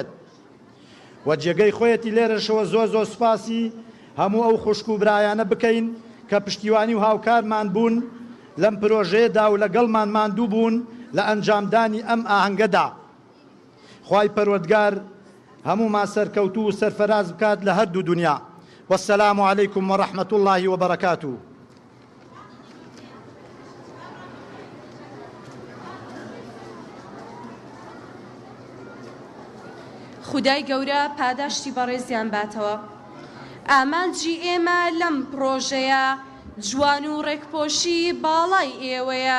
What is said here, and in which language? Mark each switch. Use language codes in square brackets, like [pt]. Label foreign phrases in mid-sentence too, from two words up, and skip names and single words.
[ckb] و جێگەی خۆیەتی لێرەشەوە زۆر سوپاسی هەموو ئەو خوشک و برایانە بکەین کە پشتیوانی و هاوکارمان بوون لەم پرۆژەیەدا و لەگەڵمان ماندوو بوون لە ئەنجامدانی ئەم ئاهەنگەدا. خوای پەروەردگار هەموومان سەرکەوتو و سەرفەراز بکات لە هەردوو دنیا. [ar] والسلام عليكم ورحمة الله وبركاته. [ckb] خودای گەورە پاداشتی بەڕێزیان باتەوە. ئامانجی ئێمە لەم پرۆژەیە جوان و ڕێکپۆشی باڵای ئێوەیە.